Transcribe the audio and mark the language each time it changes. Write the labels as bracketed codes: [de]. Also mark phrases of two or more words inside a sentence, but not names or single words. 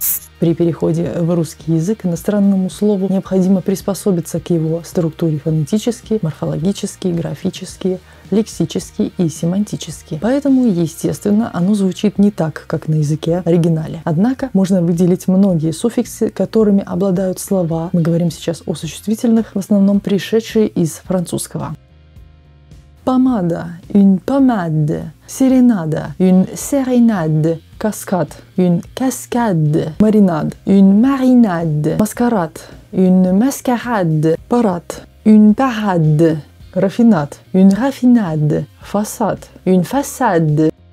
[ru] При переходе в русский язык иностранному слову необходимо приспособиться к его структуре фонетически, морфологически, графически, лексически и семантически. Поэтому, естественно, оно звучит не так, как на языке оригинале. Однако можно выделить многие суффиксы, которыми обладают слова. Мы говорим сейчас о существительных, в основном пришедшие из французского. Помада, [fr] une pommade, sérénade, une sérénade, cascade, une cascade, marinade, une marinade, mascarade, une mascarade, parade, une parade, raffinade, une raffinade, façade, une façade,